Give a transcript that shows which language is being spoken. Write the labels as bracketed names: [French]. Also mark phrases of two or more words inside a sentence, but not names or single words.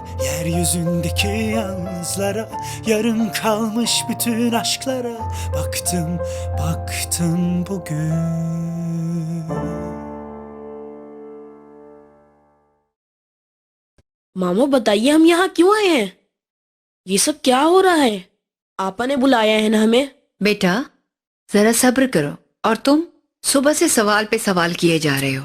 [Turkish] yeryüzündeki yalnızlara, yarım kalmış bütün aşklara baktım, baktım bugün. [Hindi] मामा बताइए हम यहाँ क्यों आए हैं? ये सब क्या हो रहा है? आपा ने बुलाया है ना हमें? बेटा जरा सब्र करो। और तुम सुबह से सवाल पे सवाल किए जा रहे हो।